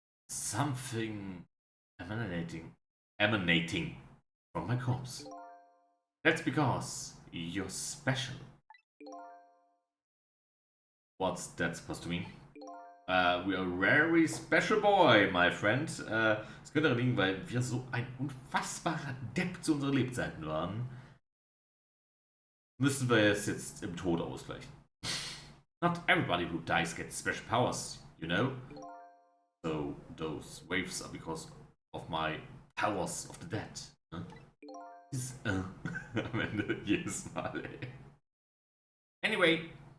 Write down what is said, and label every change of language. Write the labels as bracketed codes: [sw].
[en] Something emanating from my corpse. That's because you're special. What's that supposed to mean? We are a very special boy, my friend. [de] Es könnte daran liegen, weil wir so ein unfassbarer Depp zu unseren Lebzeiten waren. Müssen wir es jetzt im Tod ausgleichen. [en] Not everybody who dies gets special powers, you know? So those waves are because of my powers of the dead. Huh? [de] Am Ende jedes Mal, ey. [en] Anyway.